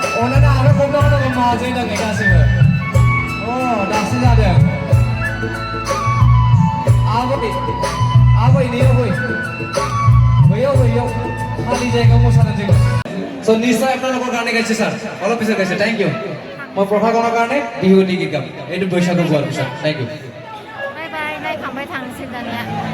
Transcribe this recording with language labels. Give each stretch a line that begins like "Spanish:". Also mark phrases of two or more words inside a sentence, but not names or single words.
Bodo: मानोना आरो खमनाव दङ माजै दङ गासैबो दासो जादों आबै नैयाव बैयाव खालि जायगायाव मोसानो जोङो स'
Assamese: নিশ্চয় আপোনালোকৰ কাৰণে গাইছে ছাৰ অলপ পিছত গাইছে
English: thank you
Assamese: মই প্ৰশাসনৰ কাৰণে বিহু গীত গাম এইটো বৈশাগু গোৱাৰ পিছত
English: thank you bye bye
Bodo: নাইखांबाय थांसै दानिया